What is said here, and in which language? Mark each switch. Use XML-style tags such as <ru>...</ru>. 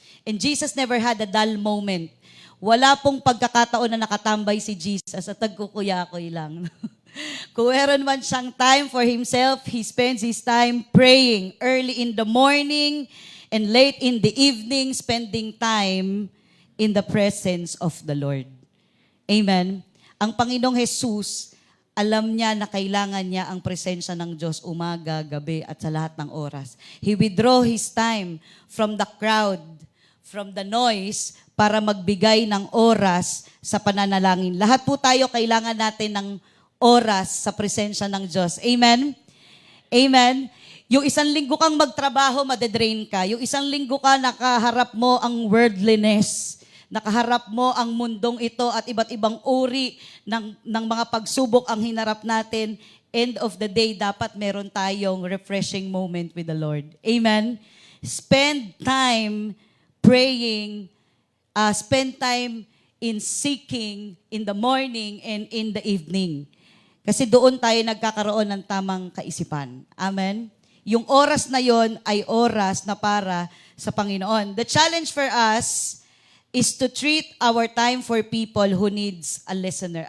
<en>And Jesus never had a dull moment.</en> <tl>Wala pong pagkakataon na nakatambay si Jesus at nagkukuya-kuy lang. Kung meron man siyang</tl> <en>time for Himself, He spends His time praying early in the morning, and late in the evening, spending time in the presence of the Lord. Amen?</en> <tl>Ang Panginoong Jesus, alam niya na kailangan niya ang presensya ng Diyos umaga, gabi, at sa lahat ng oras.</tl> <en>He withdraw His time from the crowd, from the noise,</en> <tl>para magbigay ng oras sa pananalangin. Lahat po tayo kailangan natin ng oras sa presensya ng Diyos. Amen? Amen? Yung isang linggo kang magtrabaho, madedrain ka. Yung isang linggo ka, nakaharap mo ang worldliness. Nakaharap mo ang mundong ito at iba't ibang uri ng mga pagsubok ang hinarap natin.</tl> <en>End of the day,</en> <tl>dapat meron tayong</tl> <en>refreshing moment with the Lord. Amen? Spend time praying, spend time in seeking in the morning and in the evening.</en> <tl>Kasi doon tayo nagkakaroon ng tamang kaisipan. Amen? Yung oras na yon ay oras na para sa Panginoon.</tl> <en>The challenge for us is to treat our time for people who needs a listener.</en>